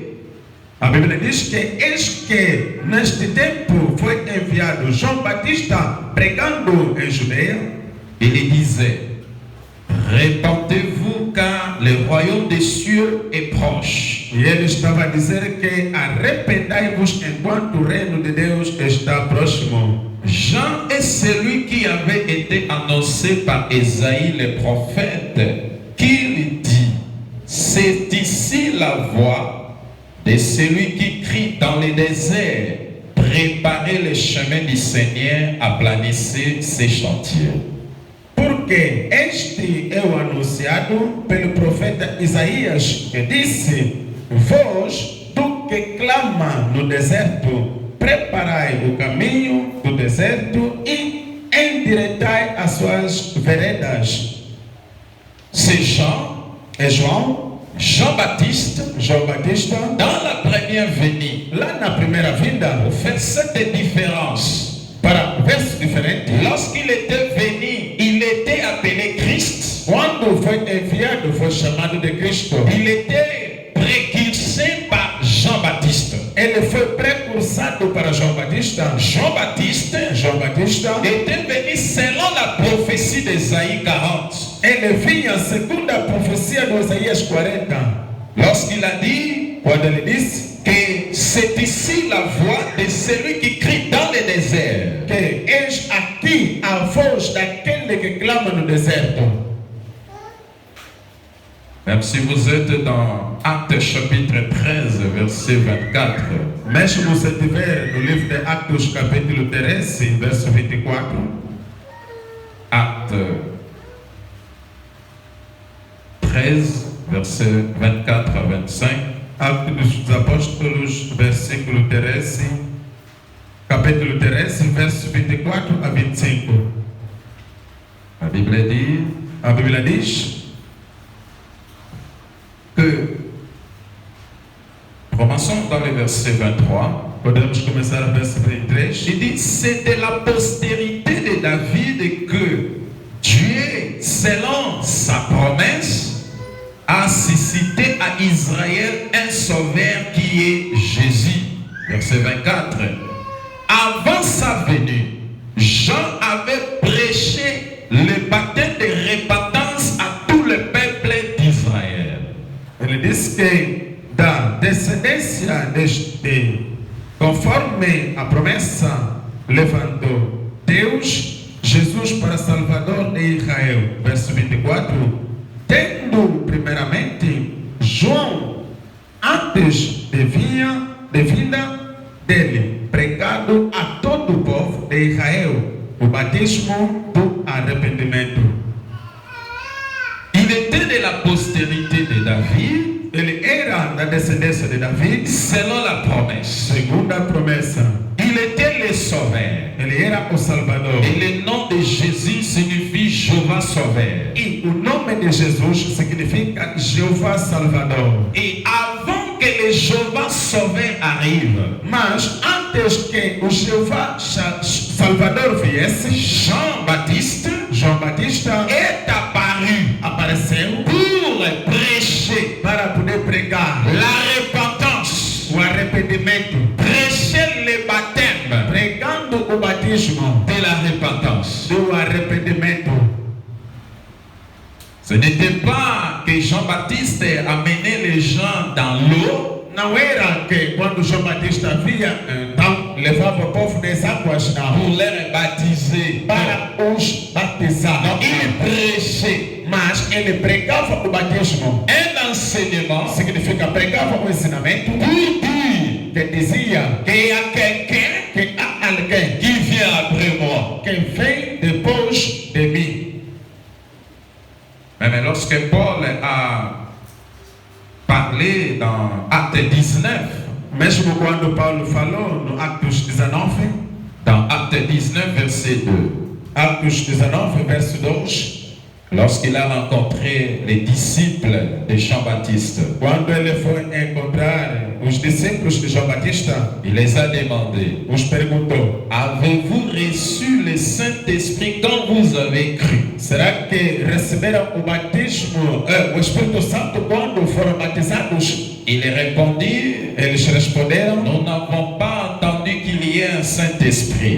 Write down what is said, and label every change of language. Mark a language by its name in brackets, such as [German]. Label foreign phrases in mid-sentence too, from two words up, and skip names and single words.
[Portuguese] A Bíblia diz que eis que neste tempo foi enviado João Batista pregando em Judeia. [French] Il disait, répentez-vous car le royaume des cieux est proche. [Portuguese] E ele estava a dizer que arrependai-vos enquanto o reino de Deus está próximo. [French] Jean est celui qui avait été annoncé par Ésaïe le prophète, qui dit, c'est ici la voix de celui qui crie dans les déserts, préparez le chemin du Seigneur, aplanissez ses chantiers. [Portuguese] Porque este é o anunciado pelo profeta Isaías, que disse: voz do que clama no deserto, preparai o caminho do deserto e endireitai as suas veredas. [French] C'est Jean, [Portuguese] É [French] Jean-Baptiste, dans la première venue, [Portuguese] lá na primeira vinda, [French] fait cette différence. [Portuguese] para verso diferente, [French] Lorsqu'il était venu, il était appelé Christ. [Portuguese] quando foi enviado, foi chamado de Cristo. [French] Il était précursé par Jean-Baptiste. [Portuguese] Ele foi precursado para João Batista. [French] Jean-Baptiste était venu selon la prophétie d'Ésaïe 40. [Portuguese] Ele vinha segundo a profecia de Isaías 40. [French] Lorsqu'il a dit [Portuguese] Quando ele disse [French] que c'est ici la voix de celui qui crie dans le désert. [Portuguese] que eis aqui a voz daquele que clama no deserto. [French] Même si vous êtes dans Actes chapitre 13, verset 24, [Portuguese] Mesmo se estiver no livro de Atos capítulo 13, verso 24, [French] Actes 13, verset 24 à 25, [Portuguese] Atos dos Apóstolos, versículo 13, capítulo 13, verso 24 a 25. [French] la Bible dit [Portuguese] A Bíblia diz [French] que, commençons dans le verset 23, [Portuguese] podemos começar o verso 23. [French] il dit, c'est de la postérité de David que Dieu, selon sa promesse, a suscité à Israël un sauveur qui est Jésus. Verset 24. Avant sa venue, Jean avait prêché le baptême de repentance à tout le peuple d'Israël. [Portuguese] Ele diz que da descendência deste, conforme a promessa, levantou Deus Jesus para Salvador de Israel. Verso 24. Tendo primeiramente João, antes de vinda dele, pregado a todo o povo de Israel o batismo do arrependimento. [French] Il était de la postérité de David, [Portuguese] ele era da descendência de David, [French] selon la promesse. [Portuguese] segundo a promessa. [French] Il était le sauveur. [Portuguese] Ele era o Salvador. [French] Et le nom de Jésus signifie Jéhovah sauveur. [Portuguese] E o nome de Jesus significa Jeová Salvador. [French] Et avant que le Jéhovah sauveur arrive, [Portuguese] Mas antes que o Jeová Salvador viesse, [French] Jean-Baptiste [Portuguese] João Batista [French] est apparu [Portuguese] apareceu [French] pour prêcher [Portuguese] para poder pregar [French] la repentance, [Portuguese] o arrependimento, [French] prêcher le baptême [Portuguese] pregando o batismo [French] de la repentance. [Portuguese] do arrependimento. [French] Ce n'était pas que Jean-Baptiste amenait les gens dans l'eau, [Portuguese] Não era que quando João Batista via, então levava o povo das águas na [French] pour [Portuguese] rua [French] les baptiser. [Portuguese] para os batizar. [French] Donc il prêchait [Portuguese] Mas ele pregava o batismo. [French] un enseignement [Portuguese] Significa pregava o ensinamento [French] pour dire [Portuguese] que dizia [French] qu'il y a quelqu'un [Portuguese] que há alguém [French] qui vient après moi. [Portuguese] que vem depois de mim. [French] Mais lorsque Paul a parlé dans Acte 19, [Portuguese] Mesmo quando Paulo falou no Atos 19, [French] dans Acte 19, verset 2, [Portuguese] Atos 19, verso 2, [French] lorsqu'il a rencontré les disciples de Jean-Baptiste, [Portuguese] quando ele foi encontrar os discípulos de João Batista, [French] il les a demandé: [Portuguese] os perguntou: [French] avez-vous reçu le Saint-Esprit quand vous avez cru? [Portuguese] será que receberam o batismo, o Espírito Santo quando foram batizados? [French] Ils répondirent: [Portuguese] Eles responderam: [French] nous n'avons pas entendu qu'il y ait un Saint-Esprit.